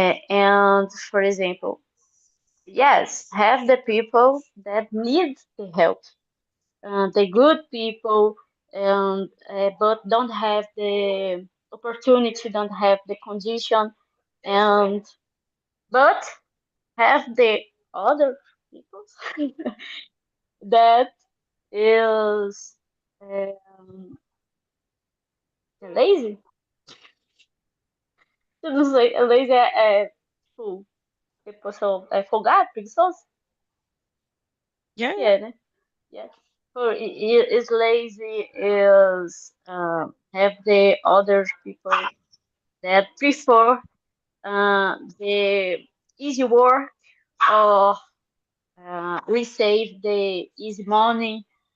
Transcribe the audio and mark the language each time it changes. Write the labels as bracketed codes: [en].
[en] And for example, yes, have the people that need the help, the good people, and but don't have the opportunity, don't have the condition, and but have the other people that is lazy. [pt] Eu não sei, lazy tipo, a pessoa é folgado, preguiçoso. [en] Yeah, yeah. Yeah, né? Yeah. Or is lazy is have the other people that prefer the easy work or receive the easy money.